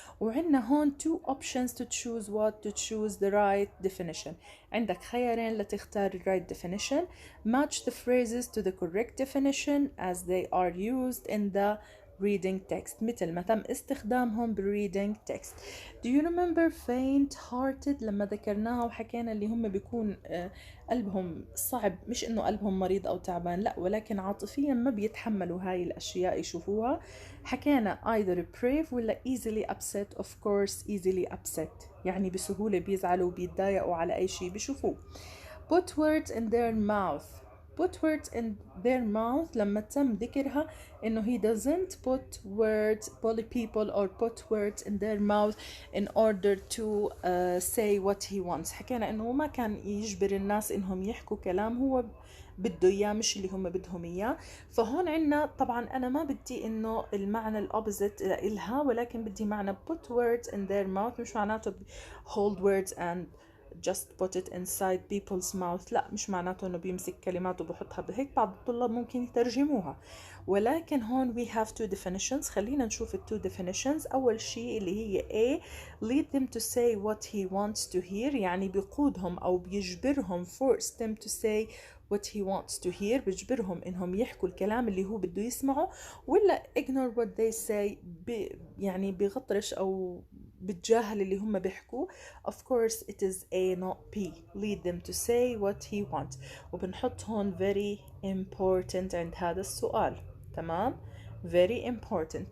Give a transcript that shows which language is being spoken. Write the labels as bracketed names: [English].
[Arabic] وعندنا هون [English] 2 options to choose what to choose the right definition. [Arabic] عندك خيارين لتختار ال [English] right definition. Match the phrases to the correct definition as they are used in the reading text [Arabic] مثل ما تم استخدامهم بالreading text. [English] Do you remember faint hearted [Arabic] لما ذكرناها وحكينا اللي هم بيكون قلبهم صعب، مش انه قلبهم مريض او تعبان، لا ولكن عاطفيا ما بيتحملوا هاي الاشياء يشوفوها. حكينا [English] either brave [Arabic] ولا [English] easily upset. Of course easily upset [Arabic] يعني بسهولة بيزعلوا وبيتضايقوا على اي شيء بيشوفوه. [English] Put words in their mouth. Put words in their mouth [Arabic] لما تم ذكرها إنه [English] he doesn't put words, bully people or put words in their mouth in order to say what he wants. [Arabic] حكينا إنه ما كان يجبر الناس إنهم يحكوا كلام هو بده إياه مش اللي هم بدهم إياه. فهون عنا طبعا أنا ما بدي إنه المعنى الأوبزيت إلها، ولكن بدي معنى [English] put words in their mouth، [Arabic] مش معناته [English] hold words and just put it inside people's mouth. [Arabic] لا مش معناته انه بيمسك كلمات وبحطها بهيك، بعض الطلاب ممكن يترجموها. ولكن هون [English] we have 2 definitions. [Arabic] خلينا نشوف ال [English] 2 definitions. [Arabic] اول شيء اللي هي [English] A lead them to say what he wants to hear، [Arabic] يعني بيقودهم او بيجبرهم [English] force them to say what he wants to hear، [Arabic] بيجبرهم انهم يحكوا الكلام اللي هو بده يسمعه. ولا [English] ignore what they say، [Arabic] يعني بيغطرش او بتجاهل اللي هم بيحكوا. [English] Of course it is A not B. lead them to say what he wants. [Arabic] وبنحط هون [English] very important [Arabic] عند هذا السؤال. تمام [English] very important.